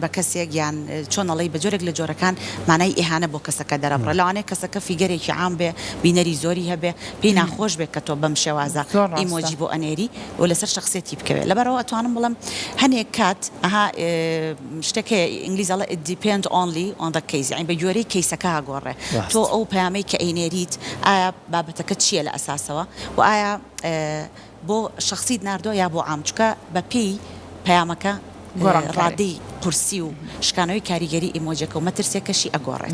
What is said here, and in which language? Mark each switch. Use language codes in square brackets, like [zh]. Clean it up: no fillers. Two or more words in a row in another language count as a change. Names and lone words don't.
[ckb] بە کەسێک یان چۆنەڵی بە جۆرێک لە جۆرەکان مانای ئیهانە بۆ کەسەکە دەرەبڕە لەوانەیە کەسەکە فیگەرێکی عام بێ بینەری زۆری هەبێ پێی ناخۆش بێت کە تۆ بەم شێوازە ئیمۆجی بۆ ئەنێری و لەسەر شخصێتی بکەوێت لەبەرەوە ئەتوانم بڵم هەنێک کات ئەها شتێکە ئینگلیزیڵە [en] it depends only on the case [ckb] یعنی بە گوێرەی کەیسەکە هەگۆڕێ تۆ ئەو پەیامەی کە ئەینێریت ئایا بابەتەکە چییە لە ئەساسەوە و ئایا بۆ شخصیت ناردۆ یا بۆ عام چکە بە پێی پەیامەکە ڕادەی قورسی و شکانەوەی کاریگەری ئیمۆجەکە و مەترسێکەشی ئەگۆڕێت